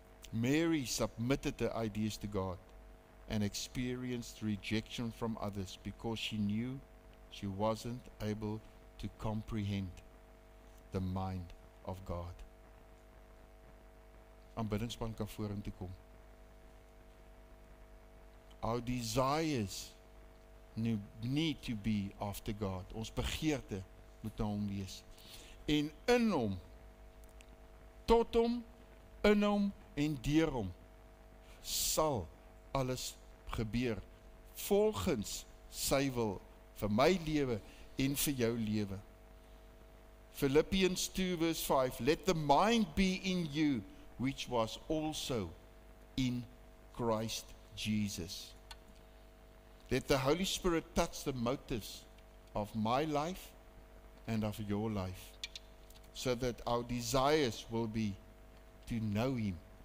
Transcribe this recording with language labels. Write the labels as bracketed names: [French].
[English] Mary submitted her ideas to God and experienced rejection from others because she knew she wasn't able to comprehend the mind of God. [Afrikaans] Aanbiddingspan kan vorentoe kom. [English] Our desires need to be after God. [Afrikaans] Ons begeerte moet na hom wees. En in hom, tot hom, in hom en deur hom sal alles gebeur volgens sy wil vir my lewe en vir jou lewe. [English] Philippians 2 verse 5, let the mind be in you which was also in Christ Jesus. Let the Holy Spirit touch the motives of my life and of your life, so that our desires will be to know Him.